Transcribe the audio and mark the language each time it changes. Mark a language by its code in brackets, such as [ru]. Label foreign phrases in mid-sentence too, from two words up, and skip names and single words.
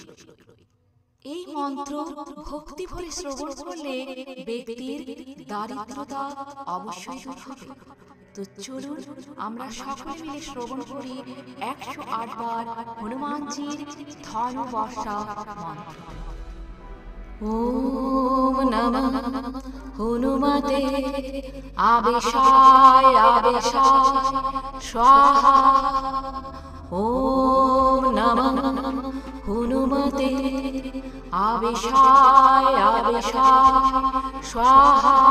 [bn] এই মন্ত্র ভক্তি ভরে শ্রবণ করলে ব্যক্তির দারিদ্রতা অবশ্যই দূর হবে। তো চলুন আমরা সকলে মিলে শ্রবণ করি 108 বার হনুমানজির ধনু বর্ষা মন্ত্র। [sa] ওম নমঃ হনুমতে আবেশায় আবেশায় স্বাহা। ওম নমঃ হনুমতে আবেশায় আবেশায় স্বাহা।